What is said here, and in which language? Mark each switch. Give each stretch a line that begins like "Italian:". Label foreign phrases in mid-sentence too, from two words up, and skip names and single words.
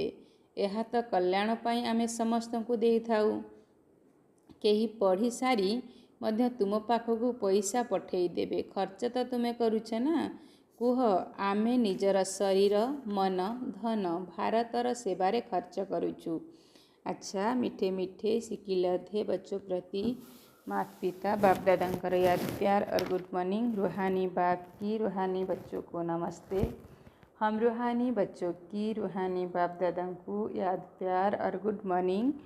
Odia: ଏହା ତ କଲ୍ୟାଣ ପାଇଁ ଆମେ ସମସ୍ତଙ୍କୁ ଦେଇଥାଉ। କେହି ପଢ଼ି ସାରି ମଧ୍ୟ ତୁମ ପାଖକୁ ପଇସା ପଠେଇଦେବେ। ଖର୍ଚ୍ଚ ତ ତୁମେ କରୁଛ ନା। କୁହ ଆମେ ନିଜର ଶରୀର, ମନ, ଧନ ଭାରତର ସେବାରେ ଖର୍ଚ୍ଚ କରୁଛୁ।
Hindi: अच्छा, मीठे मीठे सिकिलधे बच्चों प्रति माता पिता बाप दादांकर याद प्यार और
English: good morning.
Hindi: रूहानी बाप की रूहानी बच्चों को नमस्ते। हम रूहानी बच्चों की रूहानी बाप दादा को याद प्यार और
English: good morning.